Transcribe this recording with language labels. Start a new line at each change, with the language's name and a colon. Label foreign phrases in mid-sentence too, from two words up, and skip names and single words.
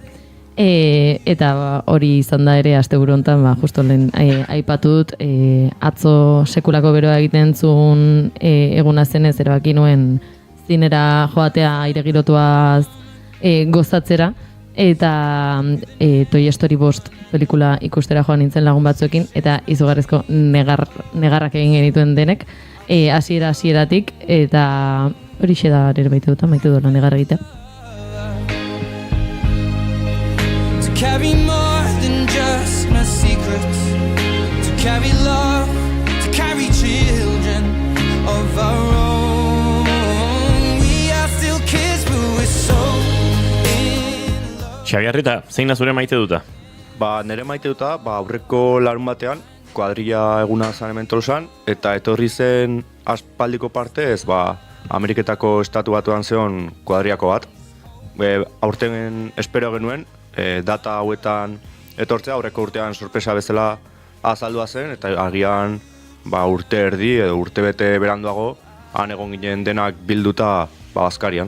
Basque: Eta hori izan da ere asteburu hontan, justo lehen aipatu dut, atzo sekulako beroa egiten zuen eguna zenez erabaki nuen zinera joatea aire girotuaz gozatzera, eta Toy Story 5 pelikula ikustera joan nintzen lagun batzuekin, eta izugarrizko negarrak egin genituen denek, hasieratik, eta horixe da nire maite duela negar egitea.
English: Carry more than just my secrets, to carry love, to carry children of our own. We are still kids, but we're so in love.
Basque: Xabi Arrieta, zein da zure maite duta? Ba, nire maite duta, aurreko larun batean, kuadrilla eguna zan hemen Tolosan, eta etorri zen aspaldiko partez, Ameriketako estatu batuan zeon kuadriako bat. Aurten espero genuen, data hauetan etortzea, aurreko urtean sorpresa bezala azaldua zen, eta agian urte erdi edo urte bete beranduago han egon ginen denak bilduta Baskarian.